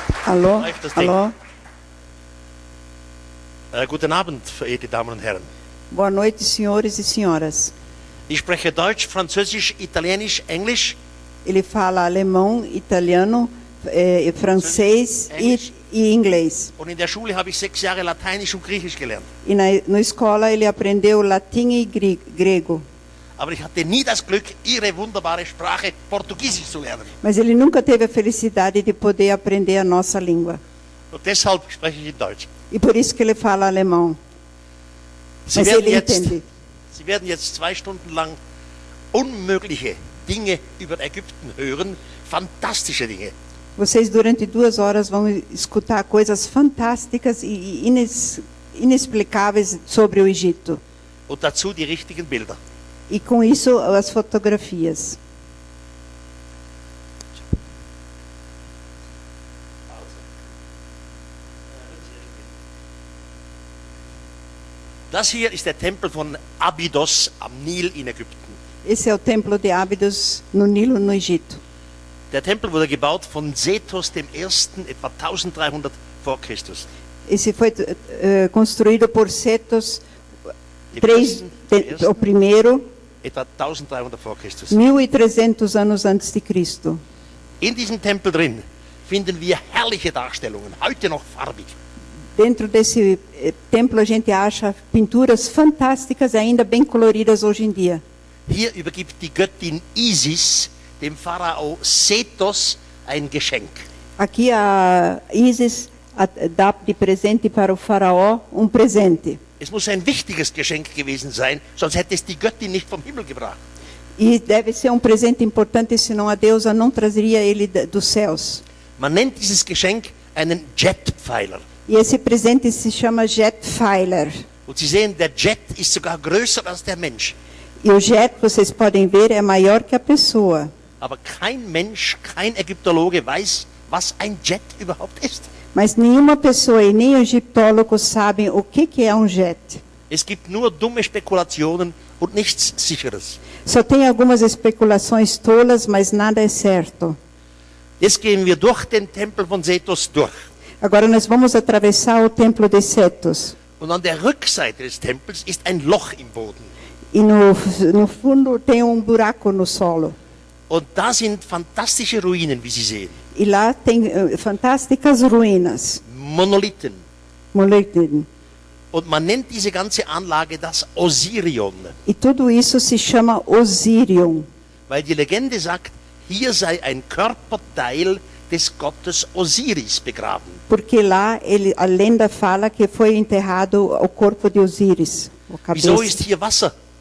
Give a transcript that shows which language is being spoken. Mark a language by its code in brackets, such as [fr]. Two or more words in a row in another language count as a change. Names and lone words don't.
[pt] Alô? [de] Läuft das Ding? [pt] Alô? [de] Guten Abend, verehrte Damen und Herren. [pt] Boa noite, senhores e senhoras. [de] Ich spreche Deutsch, Französisch, Italienisch, Englisch. [pt] Ele fala alemão, italiano, francês [de] Englisch. [pt] e inglês. [de] Und in der Schule habe ich 6 Jahre Lateinisch und Griechisch gelernt. [pt] E na escola ele aprendeu latim e grego. [de] Aber ich hatte nie das Glück, Ihre wunderbare Sprache Portugiesisch zu lernen. [pt] Mas ele nunca teve a felicidade de poder aprender a nossa língua. [de] Und deshalb spreche ich in Deutsch. [pt] E por isso que ele fala alemão. [de] Sie [pt] Mas [de] werden, [pt] ele [de] jetzt, [pt] entende. [de] Sie werden jetzt 2 Stunden lang unmögliche Dinge über Ägypten hören, fantastische Dinge. [pt] Vocês durante 2 horas vão escutar coisas fantásticas e inexplicáveis sobre o Egito. [de] Und dazu die richtigen Bilder. [pt] E com isso as fotografias. [de] Das hier ist der Tempel von Abydos am Nil in Ägypten. [pt] Esse é o templo de Abydos no Nilo, no Egito. [de] Der Tempel wurde gebaut von Sethos I. etwa 1300 vor Christus. [pt] Esse foi construído por Setos [de] Dem [pt] o primeiro, [de] etwa 1300 vor Christus. [pt] 1300 anos antes de Cristo. [de] In diesem Tempel drin finden wir herrliche Darstellungen, heute noch farbig. [pt] Dentro desse templo a gente acha pinturas fantásticas, ainda bem coloridas hoje em dia. [de] Hier übergibt die Göttin Isis dem Pharao Sethos ein Geschenk. [pt] Aqui a Isis dá de presente para o faraó presente. [de] Es muss ein wichtiges Geschenk gewesen sein, sonst hätte es die Göttin nicht vom Himmel gebracht. [pt] E deve ser presente importante, senão a deusa não trazeria ele dos céus. [de] Man nennt dieses Geschenk einen Jetpfeiler. [pt] E esse presente se chama Jetpfeiler. [de] Und Sie sehen, der Jet ist sogar größer als der Mensch. [pt] E o jet, vocês podem ver, é maior que a pessoa. [de] Aber kein Mensch, kein Ägyptologe weiß, was ein Jet überhaupt ist. [pt] Mas nenhuma pessoa e nem egiptólogos sabem o que é jet. [de] Es gibt nur dumme Spekulationen und nichts Sicheres. [pt] Só tem algumas especulações tolas, mas nada é certo. [de] Jetzt gehen wir durch den Tempel von Sethos durch. [pt] Agora nós vamos atravessar o templo de Setos. [de] Und an der Rückseite des Tempels ist ein Loch im Boden. [pt] E no fundo tem buraco no solo. [de] Und da sind fantastische Ruinen, wie Sie sehen. [pt] E lá tem fantásticas ruínas. [de] Monolithen. Monolithen. Und man nennt diese ganze Anlage das Osirion. [pt] E tudo isso se chama Osirion. [de] Weil die Legende sagt, hier sei ein Körperteil des Gottes Osiris begraben. [pt] Porque lá a lenda fala que foi enterrado o corpo de Osíris, a cabeça. [de] Wieso ist hier Wasser?